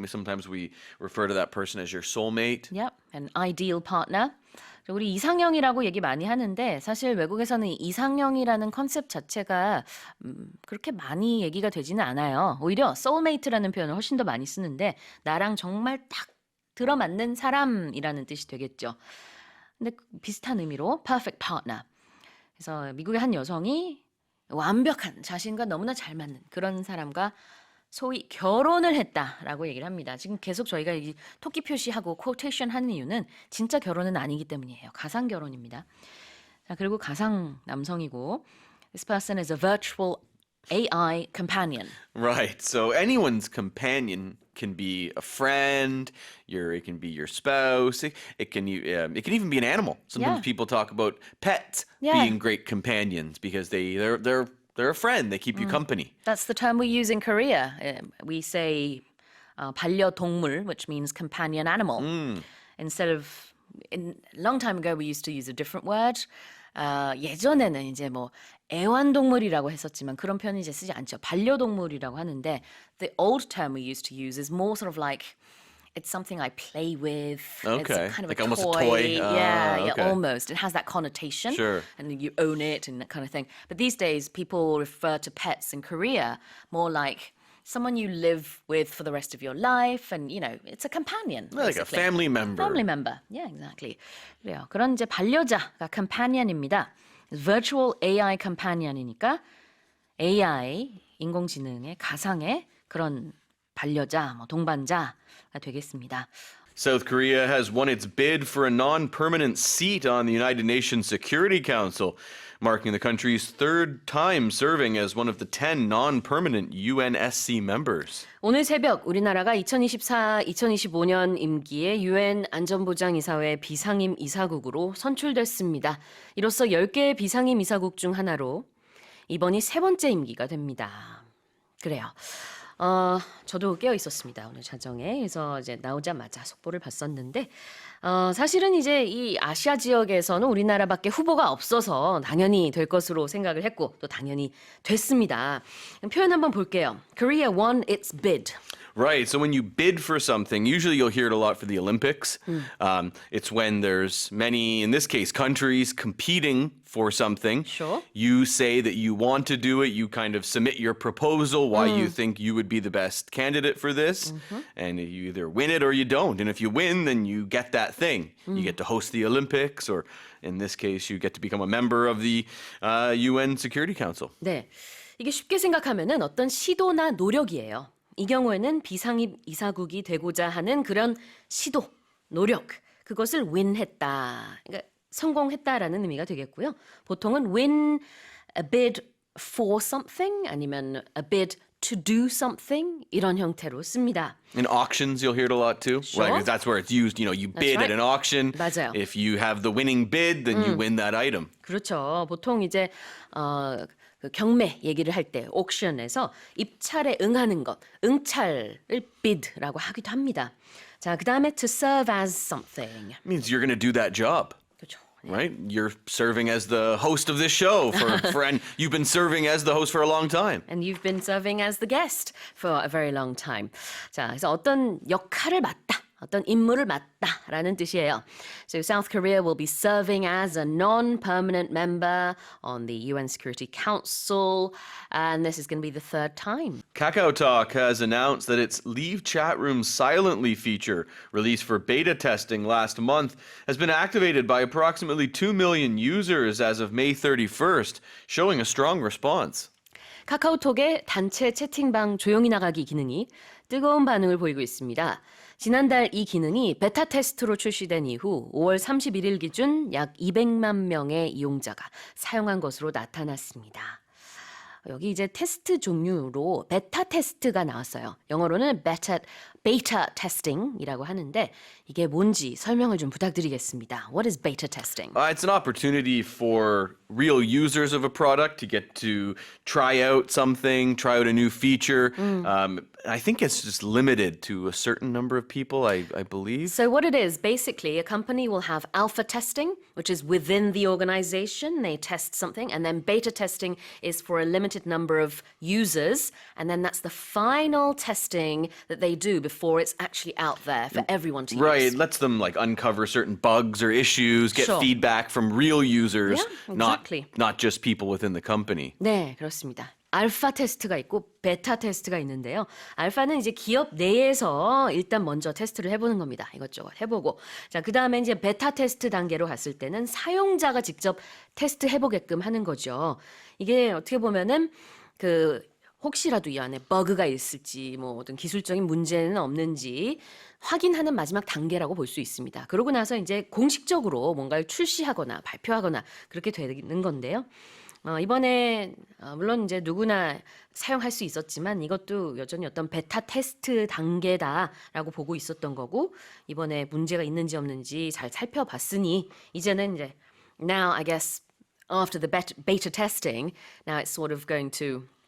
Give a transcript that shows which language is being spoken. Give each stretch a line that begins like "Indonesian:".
English: Sometimes we refer to that person as your soulmate. Yep, an ideal partner.
Korean: 우리 이상형이라고 얘기 많이 하는데 사실 외국에서는 이상형이라는 컨셉 자체가 그렇게 많이 얘기가 되지는 않아요. 오히려 soulmate라는 표현을 훨씬 더 많이 쓰는데 나랑 정말 딱 들어맞는 사람이라는 뜻이 되겠죠. 근데 비슷한 의미로 perfect partner. 그래서 미국의 한 여성이 완벽한 자신과 너무나 잘 맞는 그런 사람과 소위 결혼을 했다라고 얘기를 합니다. 지금 계속 저희가 이 토끼 표시하고 quotation 하는 이유는 진짜 결혼은 아니기 때문이에요. 가상 결혼입니다. 자, 그리고 가상 남성이고
English: this person is a virtual AI companion. Right. So anyone's companion can be a friend. It can be your spouse. It can even be an animal. Sometimes Yeah. people talk about pets Yeah. being great companions because they're a friend. They keep you company. That's the term we use in Korea. We say 반려동물, which means companion animal. Instead of a long time ago, we used to use a different word.
Korean: 예전에는 이제 뭐 애완동물이라고 했었지만 그런 표현 이제 쓰지 않죠. 반려동물이라고 하는데
English: the old term we used to use is more sort of like it's something I play with. Okay. It's kind of Like a almost a toy. Yeah, Okay. almost. It has that connotation. Sure. And you own it and that kind of thing. But these days, people refer to pets in Korea more like someone you live with for the rest of your life, and it's a companion. Like a basically. family member. Family member. Yeah, exactly.
Korean: 그래요. 그런 이제 반려자가 companion입니다. Virtual AI companion이니까 AI 인공지능의 가상의 그런 반려자, 뭐 동반자가 되겠습니다.
English: South Korea has won its bid for a non-permanent seat on the United Nations Security Council, marking the country's third time serving as one of the 10 non-permanent UNSC members.
Korean: 오늘 새벽 우리나라가 2024-2025년 임기의 UN 안전보장이사회 비상임 이사국으로 선출됐습니다. 이로써 10개의 비상임 이사국 중 하나로 이번이 세 번째 임기가 됩니다. 그래요. 저도 깨어 있었습니다. 오늘 자정에. 그래서 이제 나오자마자 속보를 봤었는데, 사실은 이제 이 아시아 지역에서는 우리나라밖에 후보가 없어서 당연히 될 것으로 생각을 했고, 또 당연히 됐습니다. 표현 한번 볼게요.
English: Korea won its bid. Right. So when you bid for something, usually you'll hear it a lot for the Olympics. It's when there's many, in this case, countries competing for something. Sure. You say that you want to do it. You kind of submit your proposal, why you think you would be the best candidate for this. And you either win it or you don't. And if you win, then you get that thing. You get to host the Olympics, or in this case, you get to become a member of the UN Security Council.
Korean: 네. 이게 쉽게 생각하면은 어떤 시도나 노력이에요. 이 경우에는 비상입 이사국이 되고자 하는 그런 시도, 노력, 그것을 win했다. 그러니까 성공했다라는 의미가 되겠고요. 보통은
English: win a bid for something
Korean: 아니면
English: a bid to do something
Korean: 이런 형태로 씁니다.
English: In auctions, you'll hear it a lot too. Sure. Right, 'cause that's where it's used. You know, you bid right. at an auction.
Korean: 맞아요.
English: If you have the winning bid, then you win that item.
Korean: 그렇죠. 보통 이제 그 경매 얘기를 할 때 옥션에서 입찰에 응하는 것, 응찰을 bid라고 하기도 합니다. 자, 그다음에
English: to serve as something. It means you're going to do that job.
Korean: 그렇죠.
English: Right? You're serving as the host of this show and you've been serving as the host for a long time. And you've been serving as the guest for a very long time.
Korean: 자, 그래서 어떤 역할을 맡다, 어떤 임무를 맡다라는 뜻이에요.
English: So South Korea will be serving as a non-permanent member on the UN Security Council, and this is going to be the third time. KakaoTalk has announced that its Leave Chat Room Silently feature, released for beta testing last month, has been activated by approximately 2 million users as of May 31st, showing a strong response.
Korean: 카카오톡의 단체 채팅방 조용히 나가기 기능이 뜨거운 반응을 보이고 있습니다. 지난달 이 기능이 베타 테스트로 출시된 이후 5월 31일 기준 약 200만 명의 이용자가 사용한 것으로 나타났습니다. 여기 이제 테스트 종류로 베타 테스트가 나왔어요. 영어로는 beta testing이라고 하는데 이게 뭔지 설명을 좀 부탁드리겠습니다.
English: What is beta testing? It's an opportunity for real users of a product to get to try out something, try out a new feature. I think it's just limited to a certain number of people, I believe. So what it is, basically, a company will have alpha testing, which is within the organization. They test something. And then beta testing is for a limited number of users. And then that's the final testing that they do before it's actually out there for everyone to Right, use. it lets them like uncover certain bugs or issues, get Sure. feedback from real users, Yeah, exactly. not just people within the company.
Korean: 네, 그렇습니다. 알파 테스트가 있고 베타 테스트가 있는데요. 알파는 이제 기업 내에서 일단 먼저 테스트를 해보는 겁니다. 이것저것 해보고. 자, 그 다음에 이제 베타 테스트 단계로 갔을 때는 사용자가 직접 테스트 해보게끔 하는 거죠. 이게 어떻게 보면은 혹시라도 이 안에 버그가 있을지, 뭐 어떤 기술적인 문제는 없는지 확인하는 마지막 단계라고 볼 수 있습니다. 그러고 나서 이제 공식적으로 뭔가를 출시하거나 발표하거나 그렇게 되는 건데요. 이번에 물론 이제 누구나 사용할 수 있었지만 이것도 여전히 어떤 베타 테스트 단계다라고 보고 있었던 거고 이번에 문제가 있는지 없는지 잘 살펴봤으니 이제는 이제
English: now I guess after the beta testing now it's sort of going to